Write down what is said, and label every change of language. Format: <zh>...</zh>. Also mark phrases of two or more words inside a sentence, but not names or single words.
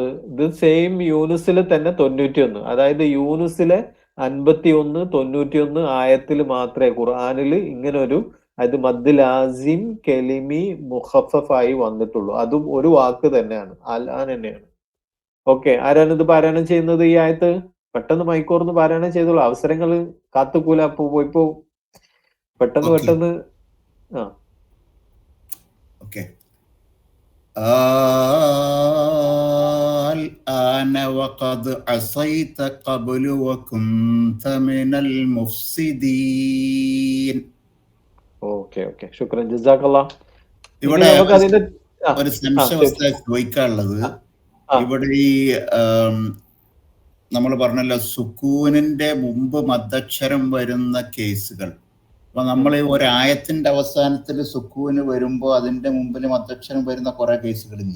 <ml>ഇത് സെയിം യൂനുസിലെ തന്നെ 91, അതായത് യൂനുസിലെ 51, 91 ആയത്തിൽ മാത്രമേ ഖുർആനിൽ ഇങ്ങനെ ഒരു അത്</ml> <ar>مد لازم كلمي</ar> <ml>മുഖഫഫായി വന്നിട്ടുള്ളൂ. അതും ഒരു വാക്ക് തന്നെയാണ്, അൽ ആൻ തന്നെയാണ്. ഓക്കെ, ആരാണ് ഇത് പാരായണം ചെയ്യുന്നത് ഈ ആയത്ത്? പെട്ടെന്ന് മൈക്കോർന്ന് പാരായണം ചെയ്തോളൂ. അവസരങ്ങൾ കാത്തുക്കൂല, പോയിപ്പോ പെട്ടെന്ന്. ഓക്കെ.</ml> <ar>الآن وقد عصيت قبل وكنت من المفسدين.</ar> <ml>ഓക്കെ,</ml> <ar>شكرا، جزاك الله.</ar> <ml>ഇവിടെ ഒരു സംശയം ചോദിക്കാനുള്ളത്, ഇവിടെ ഈ നമ്മൾ പറഞ്ഞല്ലോ സുക്കൂനിന്റെ മുമ്പ് മദ്ദക്ഷരം വരുന്ന കേസുകൾ. അപ്പൊ നമ്മൾ ഒരായത്തിന്റെ അവസാനത്തിൽ സുക്കൂന് വരുമ്പോ അതിന്റെ മുമ്പിൽ മദ്ദക്ഷരം വരുന്ന കുറെ കേസുകളില്ലേ?</ml>